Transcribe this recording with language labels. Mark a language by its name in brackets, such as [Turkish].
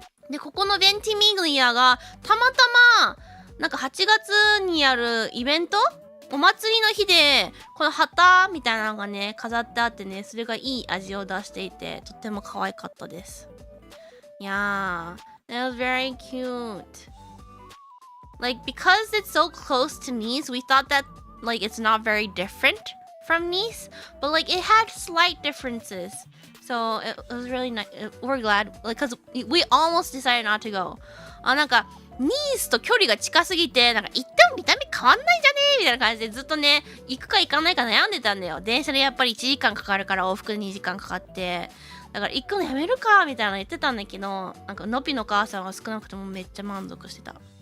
[Japanese] でここのベンティミグリアがたまたまなんか8月にやるイベントお祭りの日でこの旗みたいなのがね飾ってあってね、それがいい味を出していてとっても可愛かったです。 [English] Yeah, that was very cute. Like because it's so close to Nice, we thought that like it's not very different from Nice, but like it had slight differences. So it was really nice. We're glad because we almost decided not to go. [Japanese] なんかニースと距離が近すぎてなんか行っても見た目変わんないじゃねえみたいな感じでずっとね行くか行かないか悩んでたんだよ。電車でやっぱり1時間かかるから往復で2時間かかって、だから行くのやめるかみたいなの言ってたんだけど、なんかのぴの母さんは少なくともめっちゃ満足してた。